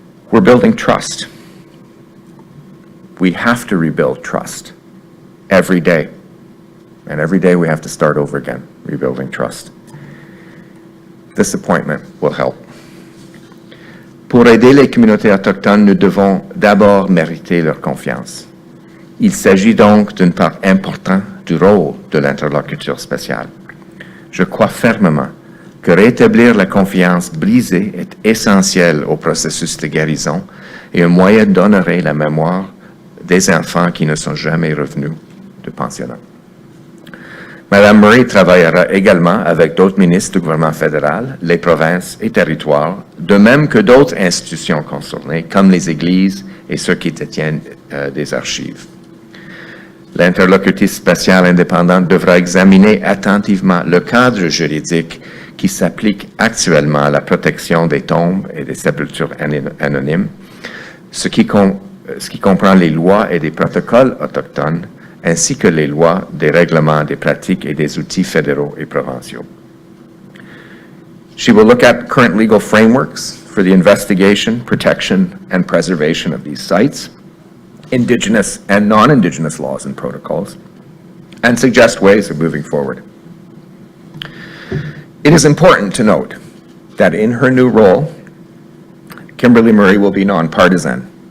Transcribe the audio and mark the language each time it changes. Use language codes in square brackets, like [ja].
[en] We're building trust. We have to rebuild trust. every day. And every day we have to start over again, rebuilding trust. This appointment will help. [fr] Pour aider les communautés autochtones, nous devons d'abord mériter leur confiance. Il s'agit donc d'une part importante du rôle de l'interlocuteur spécial. Je crois fermement que rétablir la confiance brisée est essentiel au processus de guérison et un moyen d'honorer la mémoire des enfants qui ne sont jamais revenus de pensionnat. Mme Murray travaillera également avec d'autres ministres du gouvernement fédéral, les provinces et territoires, de même que d'autres institutions concernées, comme les églises et ceux qui détiennent des archives. L'interlocutrice spéciale indépendante devra examiner attentivement le cadre juridique qui s'applique actuellement à la protection des tombes et des sépultures anonymes, ce qui comprend les lois et des protocoles autochtones, ainsi que les lois, des règlements, des pratiques et des outils fédéraux et provinciaux. [en] She will look at current legal frameworks for the investigation, protection, and preservation of these sites, Indigenous and non-Indigenous laws and protocols, and suggest ways of moving forward. It is important to note that in her new role, Kimberly Murray will be nonpartisan.